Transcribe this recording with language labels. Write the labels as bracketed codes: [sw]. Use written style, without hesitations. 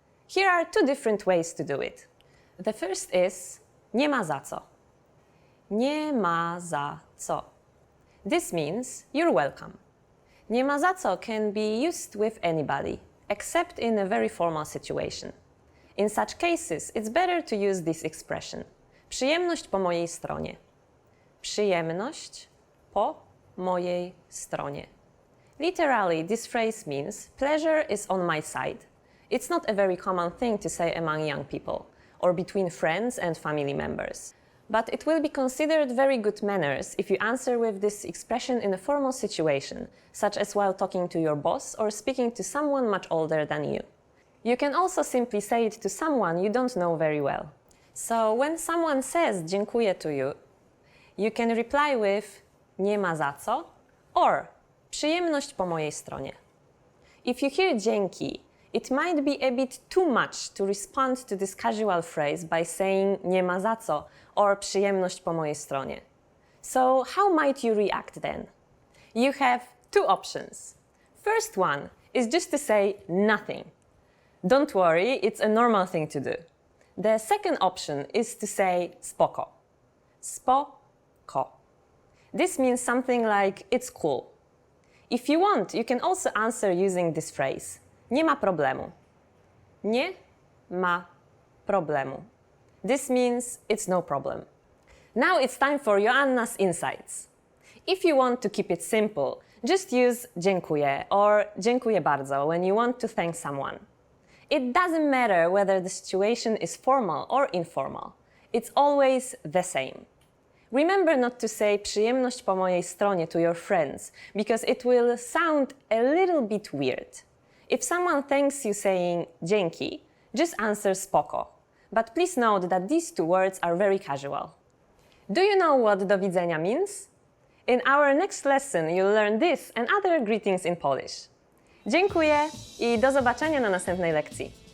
[en] Here are two different ways to do it. The first is [pl] nie ma za co. Nie ma za co. [en] This means you're welcome. [pl] Nie ma za co [en] can be used with anybody, except in a very formal situation. In such cases, it's better to use this expression. [pl] Przyjemność po mojej stronie. Przyjemność po mojej stronie. [en] Literally, this phrase means pleasure is on my side. It's not a very common thing to say among young people. or between friends and family members. But it will be considered very good manners if you answer with this expression in a formal situation, such as while talking to your boss or speaking to someone much older than you. You can also simply say it to someone you don't know very well. So when someone says dziękuję to you, you can reply with [pl] nie ma za co [en] or [pl] przyjemność po mojej stronie. [en] If you hear dzięki, it might be a bit too much to respond to this casual phrase by saying [pl] nie ma za co [en] or [pl] przyjemność po mojej stronie. [en] So how might you react then? You have two options. First one is just to say nothing. Don't worry, it's a normal thing to do. The second option is to say spoko. Spoko. This means something like it's cool. If you want, you can also answer using this phrase. [pl] Nie ma problemu. Nie ma problemu. [en] This means it's no problem. Now it's time for Joanna's insights. If you want to keep it simple, just use dziękuję or [pl] dziękuję bardzo [en] when you want to thank someone. It doesn't matter whether the situation is formal or informal. It's always the same. Remember not to say [pl] przyjemność po mojej stronie [en] to your friends, because it will sound a little bit weird. If someone thanks you saying dzięki, just answer spoko. But please note that these two words are very casual. Do you know what [pl] do widzenia [en] means? In our next lesson, you'll learn this and other greetings in Polish. [pl] Dziękuję i do zobaczenia na następnej lekcji.